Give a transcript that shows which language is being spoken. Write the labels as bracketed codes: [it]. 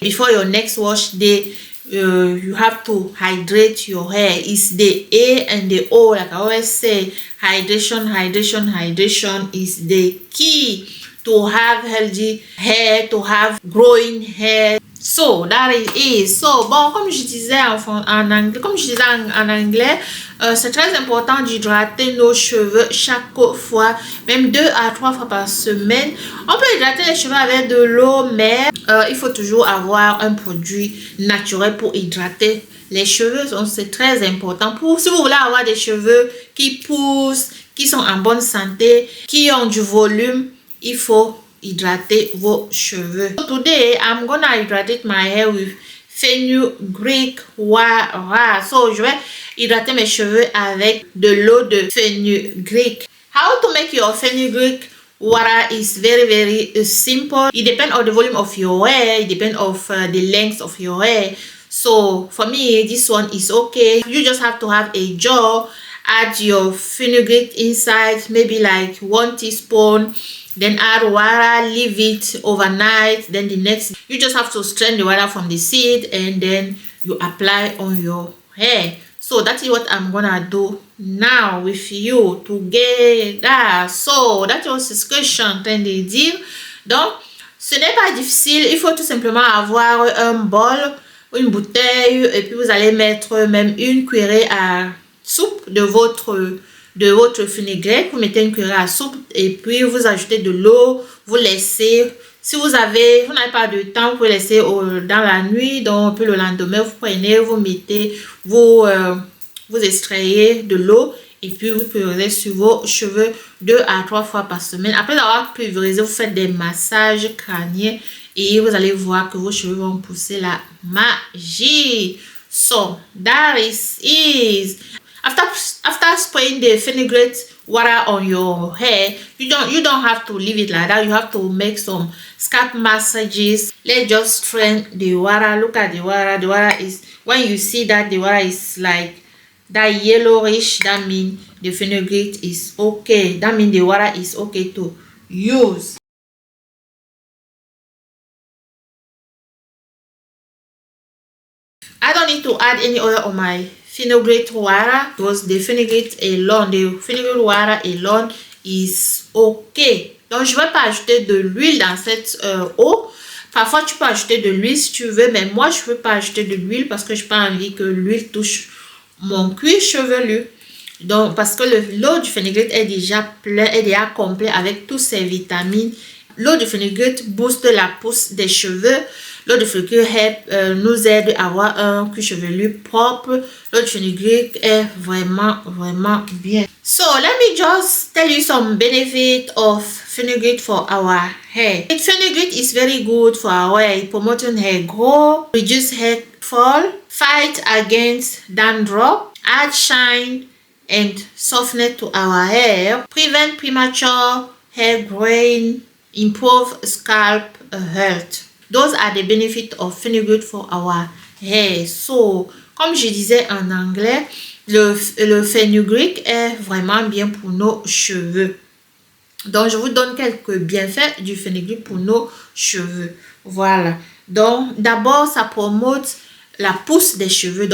[en] Before your next wash day, you have to hydrate your hair. It's the A and the O, like I always say. Hydration is the key to have healthy hair, to have growing hair. So that is so [fr] bon. Comme je disais en anglais, c'est très important d'hydrater nos cheveux chaque fois, même 2 à 3 fois par semaine. On peut hydrater les cheveux avec de l'eau, mais il faut toujours avoir un produit naturel pour hydrater les cheveux. Donc c'est très important. Si vous voulez avoir des cheveux qui poussent, qui sont en bonne santé, qui ont du volume, il faut hydrater vos cheveux. [en] So today I'm gonna hydrate my hair with fenugreek water. [fr] So je vais hydrater mes cheveux avec de l'eau de fenugreek. [en] How to make your fenugreek water is very simple. It depends on the volume of your hair. It depends on the length of your hair. So for me, this one is okay. You just have to have a jar. Add your fenugreek inside, maybe like 1 teaspoon. Then add water, leave it overnight. Then the next, you just have to strain the water from the seed and then you apply on your hair. So that is what I'm gonna do now with you together. So that was [fr] ce que je suis en train de dire. Donc ce n'est pas difficile, il faut tout simplement avoir un bol, une bouteille, et puis vous allez mettre même une cuillerée à soupe de votre fenugrec. Vous mettez une cuillerée à soupe et puis vous ajoutez de l'eau. Vous laissez, si vous n'avez pas de temps, vous pouvez laisser dans la nuit. Donc puis le lendemain vous prenez, vous mettez, vous extrayez de l'eau et puis vous pulvérisez sur vos cheveux 2 à 3 fois par semaine. Après avoir pulvérisé, vous faites des massages crâniens et vous allez voir que vos cheveux vont pousser la magie. [en] So that is after spraying the fenugreek water on your hair, you don't have to leave it like that. You have to make some scalp massages. Let's just strain the water. Look at the water. The water is, when you see that the water is like that yellowish, that means the fenugreek is okay. That means the water is okay to use. I don't need to add any oil on my fenugreek water because the fenugreek water alone is okay. [fr] Donc je vais pas ajouter de l'huile dans cette eau. Parfois tu peux ajouter de l'huile si tu veux, mais moi je veux pas ajouter de l'huile parce que je n'ai pas envie que l'huile touche mon cuir chevelu. Donc parce que l'eau du fenugreek est déjà plein, est déjà complet avec toutes ses vitamines. L'eau de fenugreek booste la pousse des cheveux. L'eau de fenugreek nous aide à avoir un cuir chevelu propre. L'eau de fenugreek est vraiment bien. [en] So let me just tell you some benefits of fenugreek for our hair. Fenugreek is very good for our hair. Promoting hair growth, reduce hair fall, fight against dandruff, add shine and softness to our hair, prevent premature hair growing, improve scalp health. Those are the benefits of fenugreek for our hair. [fr] So, comme je disais en anglais, le fenugreek est vraiment bien pour nos cheveux. Donc, je vous donne quelques bienfaits du fenugreek pour nos cheveux. Voilà. Donc, d'abord, ça promote la pousse des cheveux.